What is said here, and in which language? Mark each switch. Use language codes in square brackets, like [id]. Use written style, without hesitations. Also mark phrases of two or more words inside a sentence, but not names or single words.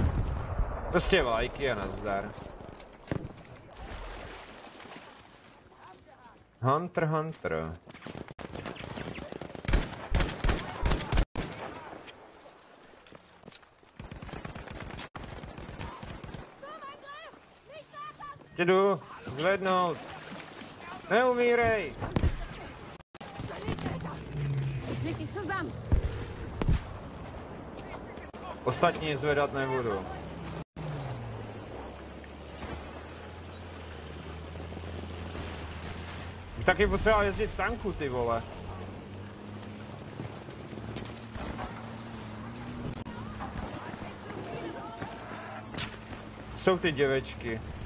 [cs] Prostě vlajky a nazdar. Hunter. Jdu zvednout. Neumírej. [de] Leg dich zusammen! [cs] Ostatní zvedat nebudu. Taky potřeba jezdit tanku, ty vole. Jsou ty děvečky.